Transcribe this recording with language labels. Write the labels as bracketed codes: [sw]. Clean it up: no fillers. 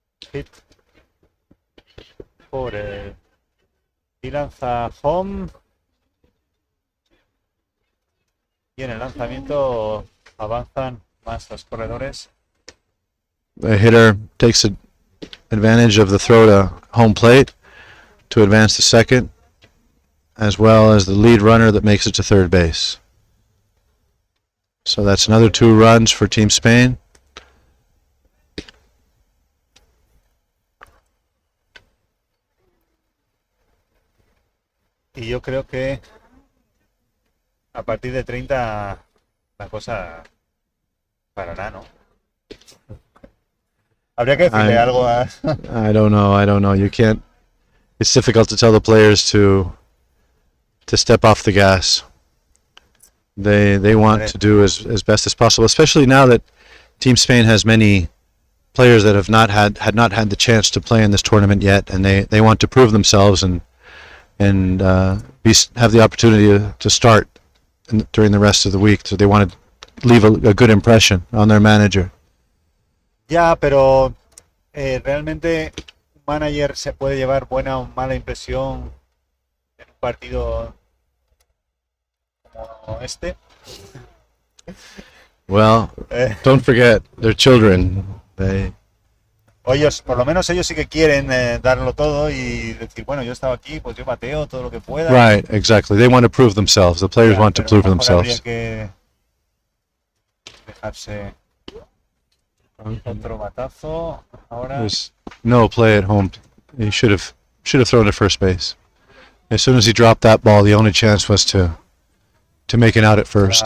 [es] Hit por el... Y lanza home. Y en el lanzamiento avanzan más los corredores. [en] The hitter takes advantage of the throw to home plate to advance to second, as well as the lead runner that makes it to third base. So that's another 2 runs for Team Spain. [es] Y yo creo que a partir de 30 la cosa parará, ¿no? Habría que decirle algo a... [en] I don't know. You can't. It's difficult to tell the players to step off the gas. They want to do as best as possible, especially now that Team Spain has many players that have not had the chance to play in this tournament yet, and they want to prove themselves and have the opportunity to start during the rest of the week. So they want to leave a good impression on their manager. [es] Ya, pero realmente un manager se puede llevar buena o mala impresión en un partido como este. [en] Well, don't forget, they're children. [es] Ellos, por lo menos ellos sí que quieren darlo todo y decir, bueno, yo estaba aquí, pues yo bateo todo lo que pueda. [en] Right, exactly. They want to prove themselves. The players want to prove themselves. [es] Habría que dejarse otro batazo. Ahora. [en] There's no play at home. He should have thrown to first base. As soon as he dropped that ball, the only chance was to make it out at first.